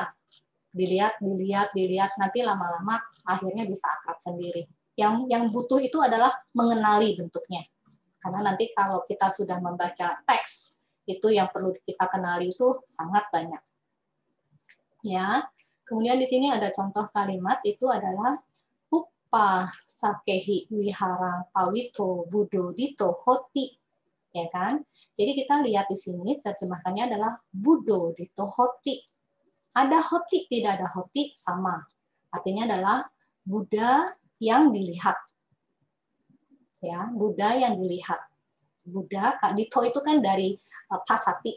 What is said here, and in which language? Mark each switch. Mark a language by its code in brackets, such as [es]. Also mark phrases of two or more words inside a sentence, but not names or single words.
[id] Dilihat nanti lama-lama akhirnya bisa akrab sendiri. Yang butuh itu adalah mengenali bentuknya. Karena nanti kalau kita sudah membaca teks, itu yang perlu kita kenali itu sangat banyak. Ya. Kemudian di sini ada contoh kalimat itu adalah [pi] uppa sakehi wiharang pawito budo dito hoti. [id] Ya kan? Jadi kita lihat di sini terjemahannya adalah [pi] budo dito hoti. [id] Ada hoti, tidak ada hoti, sama. Artinya adalah Buddha yang dilihat. Ya, Buddha yang dilihat. Buddha, dito itu kan dari pasati.